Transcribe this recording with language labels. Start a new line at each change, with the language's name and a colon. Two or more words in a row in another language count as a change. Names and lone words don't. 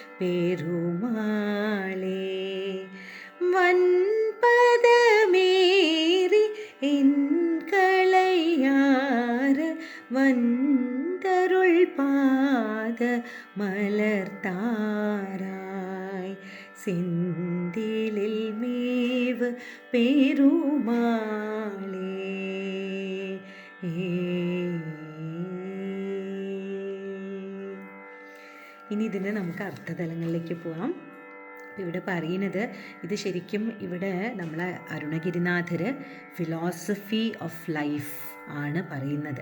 Tamil: பெருமாளே வன்பதமேறி என் களையார வந்தருள் பாத மலர்த்தாராய் செந்திலில் மேவு பெருமாளே.
Malayalam: ഇനി ഇതിന് നമുക്ക് അർത്ഥതലങ്ങളിലേക്ക് പോവാം. ഇവിടെ പറയുന്നത് ഇത് ശരിക്കും ഇവിടെ നമ്മളെ അരുണഗിരിനാഥർ
English: philosophy of life
Malayalam: ആണ് പറയുന്നത്.